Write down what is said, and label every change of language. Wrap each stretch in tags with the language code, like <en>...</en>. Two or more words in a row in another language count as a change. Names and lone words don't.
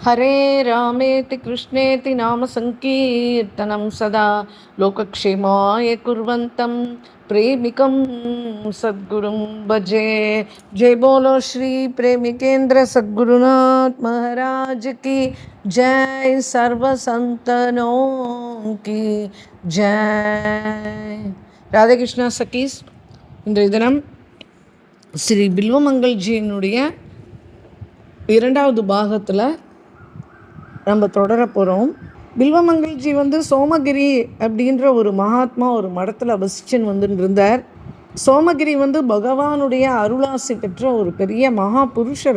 <sa>हरे रामेति कृष्णेति नाम संकीर्तनं सदा लोकक्षेमाय कुर्वन्तं प्रेमिकं सद्गुरुं भजे।</sa> <hi>जय बोलो श्री प्रेमिकेंद्र सद्गुरुनाथ महाराज की जय। सर्व संतनों की जय।</hi> <ta>राधे कृष्णा सखीஸ், இன்றைய தினம் ஸ்ரீ பில்வமங்கல்ஜியினுடைய இரண்டாவது பாகத்தில் நம்ம தொடர போகிறோம். பில்வமங்கல்ஜி சோமகிரி அப்படின்ற ஒரு மகாத்மா ஒரு மடத்தில் வசிச்சுன்னு இருந்தார். சோமகிரி பகவானுடைய அருளாசி பெற்ற ஒரு பெரிய மகா புருஷர்.</ta>